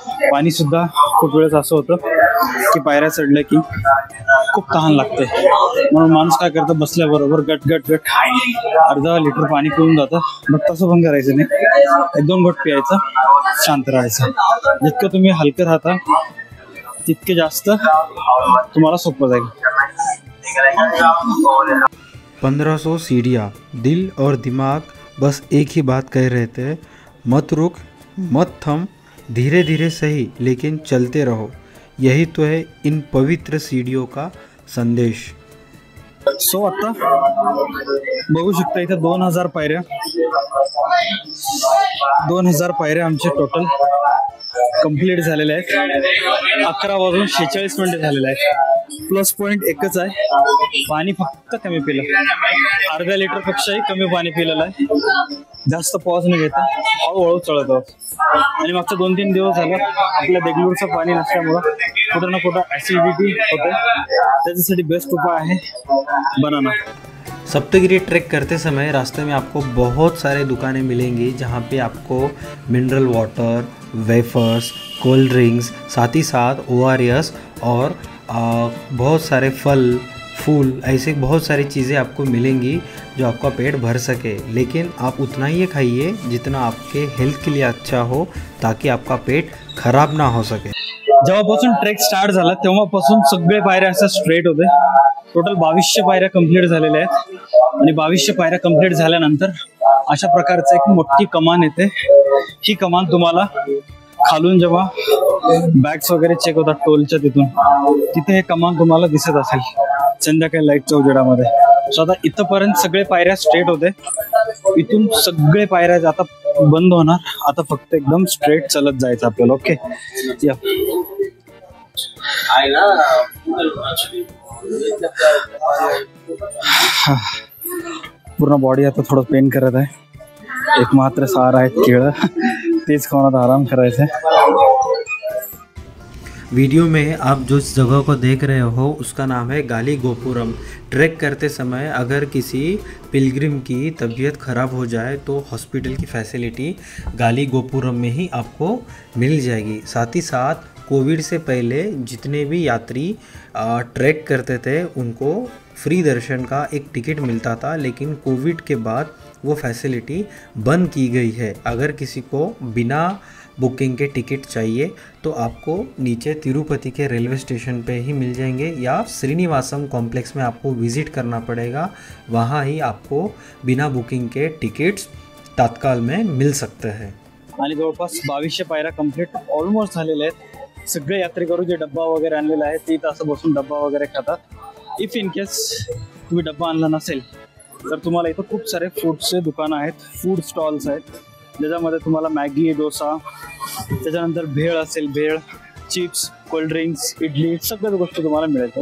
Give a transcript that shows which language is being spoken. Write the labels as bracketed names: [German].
[Marathi] पाणी सुद्धा खूप वेळेस असं होतं की पायऱ्या चढल्या की खूप तहान लागते, म्हणून माणूस काय करतं, बसल्याबरोबर गट अर्धा लिटर पाणी पिऊन जातं. बट तसं पण करायचं नाही. 1-2 घोट प्यायचं, शांत राहायचं. जितकं तुम्ही हलकं राहता तितके जास्त तुम्हाला सोपं जाईल. [Hindi] 1500 सीढ़ियाँ. दिल और दिमाग बस एक ही बात कह रहे थे, मत रुक, मत थम, धीरे धीरे सही लेकिन चलते रहो. यही तो है इन पवित्र सीढ़ियों का संदेश. [Marathi] सो आता बघू शकता इथे 2000 पायऱ्या 2000 पायऱ्या आमचे टोटल कंप्लीट झालेल्या आहेत. 11:46 झालेले आहेत. प्लस पॉइंट एकच आहे, पाणी फक्त कमी पिलं. अर्ध्या लिटर पेक्षाही कमी पाणी पिलेलं आहे. जास्त पॉज न घेता हळूहळू चढत आहोत. आणि मागच्या 2-3 दिवस झालं आपल्या देगलूरचं पाणी नसल्यामुळं कुठं ना कुठं ऍसिडिटी होते. त्याच्यासाठी बेस्ट उपाय आहे बनाना. [Hindi] सप्तगिरी ट्रैक करते समय रास्ते में आपको बहुत सारे दुकानें मिलेंगी जहाँ पे आपको mineral water, wafers, cold drinks, साथ ही साथ ORS और बहुत सारे फल फूल, ऐसे बहुत सारी चीज़ें आपको मिलेंगी जो आपका पेट भर सके. लेकिन आप उतना ही खाइए जितना आपके हेल्थ के लिए अच्छा हो, ताकि आपका पेट खराब ना हो सके. [Marathi] जेव्हापासून ट्रेक स्टार्ट झाला तेव्हापासून सगळे पायऱ्या असं स्ट्रेट होते. टोटल 2200 पायऱ्या कंप्लीट झालेल्या आहेत. आणि 2200 पायऱ्या कंप्लीट झाल्यानंतर अशा प्रकारचं एक मोठी कमान येते. ही कमान तुम्हाला खालून जेव्हा बॅग्स वगैरे चेक होतात टोलच्या तिथे हे कमान तुम्हाला दिसत असेल संध्याकाळी लाईटच्या उजेडामध्ये. सो आता इथपर्यंत सगळे पायऱ्या स्ट्रेट होते. इथून सगळे पायऱ्या आता बंद होणार. आता फक्त एकदम स्ट्रेट चालत जायचं आपल्याला. ओके, या पूर्ण बॉडी आता थोडं पेन करत आहे. एक मात्र सहारा आहे केळं, तेच खाऊन आता आराम करायचा आहे. [Hindi] वीडियो में आप जो जगह को देख रहे हो उसका नाम है गाली गोपुरम। ट्रैक करते समय अगर किसी पिलग्रिम की तबीयत ख़राब हो जाए तो हॉस्पिटल की फैसिलिटी गाली गोपुरम में ही आपको मिल जाएगी। साथ ही साथ कोविड से पहले जितने भी यात्री ट्रैक करते थे उनको फ्री दर्शन का एक टिकट मिलता था, लेकिन कोविड के बाद वो फैसिलिटी बंद की गई है। अगर किसी को बिना बुकिंग के टिकट चाहिए तो आपको नीचे तिरुपति के रेलवे स्टेशन पे ही मिल जाएंगे या श्रीनिवासम कॉम्प्लेक्स में आपको विज़िट करना पड़ेगा। वहाँ ही आपको बिना बुकिंग के टिकट्स तात्काल में मिल सकते हैं। [Marathi] आणि जवळपास 2200 पायऱ्या कंप्लीट ऑलमोस्ट झालेल्या आहेत। सगळे यात्रेकरू जे डब्बा वगैरे आणलेला आहे ते इथं असं बसून डब्बा वगैरे खातात। इफ इन केस तुम्ही डब्बा आणला नसेल तर तुम्हाला इथं खूप सारे फूडचे दुकानं आहेत, फूड स्टॉल्स आहेत, ज्याच्यामध्ये तुम्हाला मॅगी, डोसा, त्याच्यानंतर भेळ असेल, भेळ, चिप्स, कोल्ड्रिंक्स, इडली सगळ्याच गोष्टी तुम्हाला मिळेल।